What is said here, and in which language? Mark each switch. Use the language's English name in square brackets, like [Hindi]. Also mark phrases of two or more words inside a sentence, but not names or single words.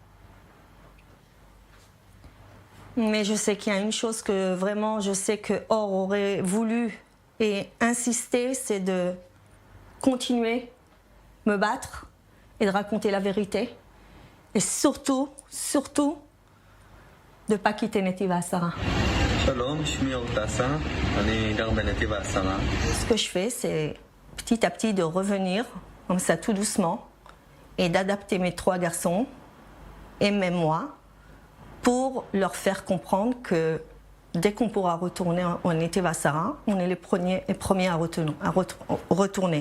[French] Mais je sais qu'il y a une chose que vraiment, je sais que Or aurait voulu et insisté, c'est de continuer, me battre et de raconter la vérité. Et surtout, de ne pas quitter Netiva Asara. [Hebrew] שלום, שמי אור טסה, אני גר בנתיב העשרה. [French] Ce que je fais, c'est petit à petit de revenir, comme ça tout doucement, et d'adapter mes 3 garçons, et même moi, pour leur faire comprendre que dès qu'on pourra retourner en Netiva Asara, on est les premiers à retourner.